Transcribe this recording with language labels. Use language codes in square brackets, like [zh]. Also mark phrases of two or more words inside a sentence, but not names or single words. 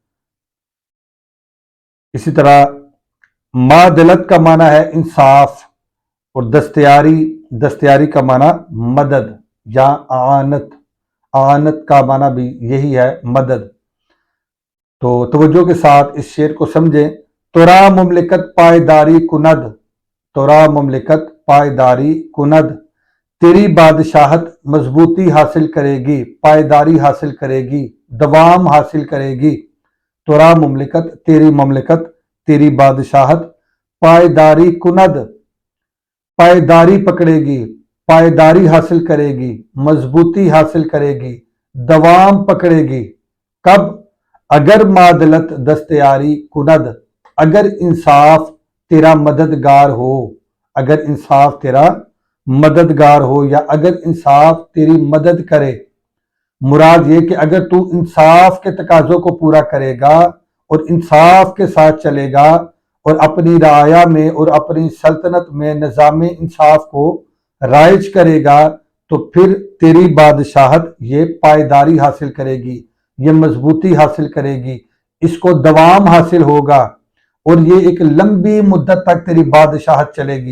[ur] اسی طرح معدلت کا معنی ہے انصاف، اور دستیاری کا معنی مدد یا اعانت، اعانت کا معنی بھی یہی ہے مدد۔ تو توجہ کے ساتھ اس شعر کو سمجھیں۔ [fa] تورا مملکت پائیداری کند، تورا مملکت پائیداری کند، [ur] تیری بادشاہت مضبوطی حاصل کرے گی، پائیداری حاصل کرے گی، دوام حاصل کرے گی۔ [fa] تورا مملکت مملکت، [ur] تیری بادشاہت [fa] پائیداری کند، [ur] پائیداری پکڑے گی، پائیداری حاصل کرے گی، مضبوطی حاصل کرے گی، دوام پکڑے گی۔ کب؟ [fa] اگر معدلت دستیاری کند، [ur] اگر انصاف تیرا مددگار ہو، اگر انصاف تیرا مددگار ہو یا اگر انصاف تیری مدد کرے۔ مراد یہ کہ اگر تو انصاف کے تقاضوں کو پورا کرے گا اور انصاف کے ساتھ چلے گا اور اپنی رعایا میں اور اپنی سلطنت میں نظام انصاف کو رائج کرے گا، تو پھر تیری بادشاہت یہ پائیداری حاصل کرے گی، یہ مضبوطی حاصل کرے گی، اس کو دوام حاصل ہوگا، اور یہ ایک لمبی مدت تک تیری بادشاہت چلے گی۔